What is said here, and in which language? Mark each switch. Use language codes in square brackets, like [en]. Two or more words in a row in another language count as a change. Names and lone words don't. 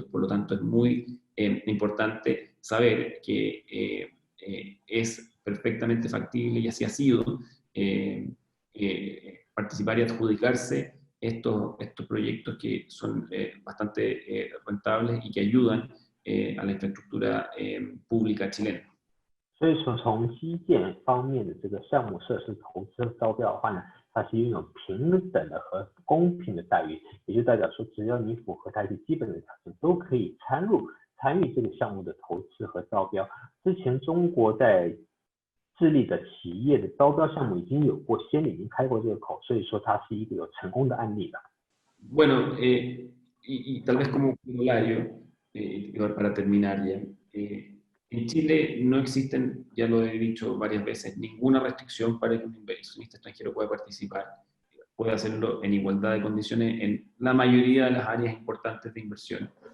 [es] Por lo tanto, es muy importante saber que es perfectamente factible y así ha sido participar y adjudicarse estos proyectos que son bastante rentables y que ayudan a la infraestructura pública chilena. [zh] 所以说，从基建方面的这个项目设施投资招标的话呢，它是拥有平等的和公平的待遇，也就代表说，只要你符合它一些基本的条件，都可以参与这个项目的投资和招标。之前中国在智利的企业的招标项目已经有过先例，已经开过这个口，所以说它是一个有成功的案例的。 [es] Bueno, y tal vez como corolario, para terminar ya. En Chile no existen, ya lo he dicho varias veces, ninguna restricción para que un inversionista extranjero pueda participar. Puede hacerlo en igualdad de condiciones en la mayoría de las áreas importantes de inversión.